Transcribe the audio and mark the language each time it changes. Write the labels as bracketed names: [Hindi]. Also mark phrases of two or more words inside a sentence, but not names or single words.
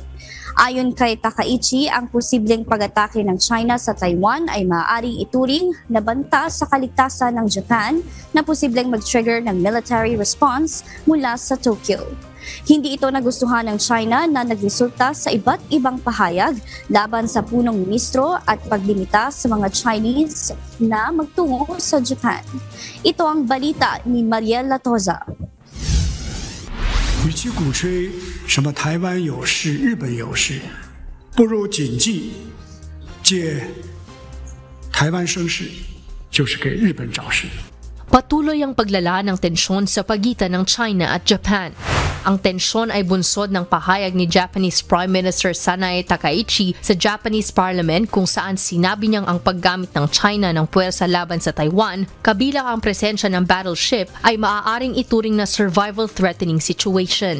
[Filipino] Ayon kay Takaichi, ang posibleng pag-atake ng China sa Taiwan ay maaaring ituring na banta sa kaligtasan ng Japan na posibleng mag-trigger ng [English] military response [Filipino] mula sa Tokyo. Hindi ito nagustuhan ng China na nagresulta sa iba't ibang pahayag laban sa punong ministro at paglimita sa mga Chinese na magtungo sa Japan. Ito ang balita ni Mariel Latoza. [Chinese] 与其鼓吹什么台湾有事、日本有事，不如谨记，借台湾生事，就是给日本找事。 [Filipino] Patuloy ang paglala ng tensyon sa pagitan ng China at Japan. Ang tensyon ay bunsod ng pahayag ni Japanese Prime Minister Sanae Takaichi sa Japanese Parliament kung saan sinabi niyang ang paggamit ng China ng puwersa laban sa Taiwan, kabilang ang presensya ng battleship, ay maaaring ituring na [English] survival-threatening situation.